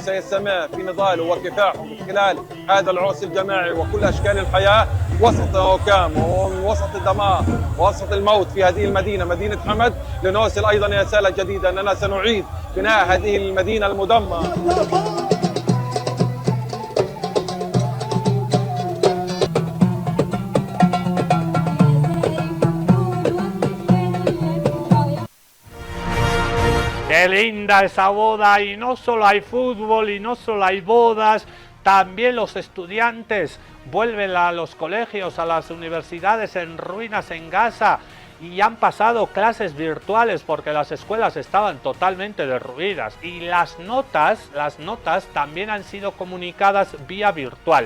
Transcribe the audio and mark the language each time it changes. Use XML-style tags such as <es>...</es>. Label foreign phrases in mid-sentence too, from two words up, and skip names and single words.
<ar>سيستمر في نضاله وكفاحه من خلال هذا العرس الجماعي وكل أشكال الحياة وسط الحكام ووسط الدمار ووسط الموت في هذه المدينة مدينة حمد لنوصل أيضا رسالة جديدة أننا سنعيد بناء هذه المدينة المدمرة.</ar> <es>¡Qué linda esa boda! Y no solo hay fútbol y no solo hay bodas, también los estudiantes vuelven a los colegios, a las universidades en ruinas en Gaza y han pasado clases virtuales porque las escuelas estaban totalmente derruidas y las notas también han sido comunicadas vía virtual.</es>